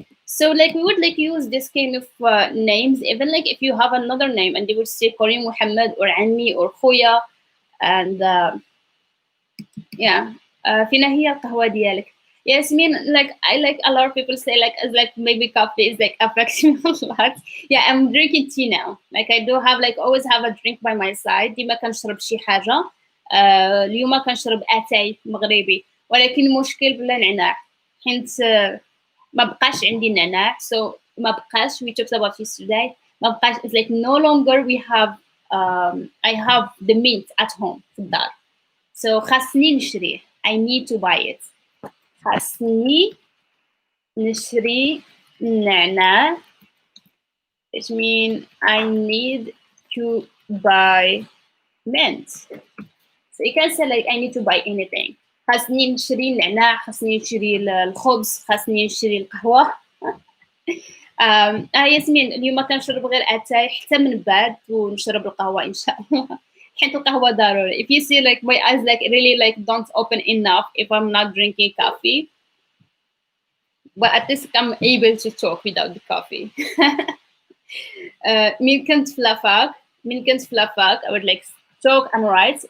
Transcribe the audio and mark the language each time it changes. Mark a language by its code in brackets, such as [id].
[en] So like we would like use this kind of names, even like if you have another name, and they would say Karim Muhammad or Anni or Khoya. And yeah, [ar] فينا هي القهوة ديالك. [en] Yes, I mean like I like a lot of people say like as like maybe coffee is like affects me a lot. Yeah, I'm drinking tea now. Like I do have like always have a drink by my side. [ar] ديما كنشرب شي حاجة. اليوم كنشرب اتاي مغربي، ولكن المشكل بلا نعناع، حيت ما بقاش عندي نعناع. [en] So ما بقاش, we talked about this today. ما بقاش, it's like no longer we have I have the mint at home [ar] في الدار. So خاصني نشريه. [en] I need to buy it. [ar] خاصني نشري النعناع, [en] which means I need to buy mint. So you can say like I need to buy anything. [ar] خاصني نشري النعناع، خاصني نشري الخبز، خاصني نشري القهوة. ياسمين اليوم كنشرب غير اتاي حتى من بعد ونشرب القهوة إن شاء الله. حيت القهوة ضروري. [en] If you see like my eyes like really like don't open enough if I'm not drinking coffee, but at least I'm able to talk without the coffee. [ar] من كنت فلافاك, [en] I would like talk and write.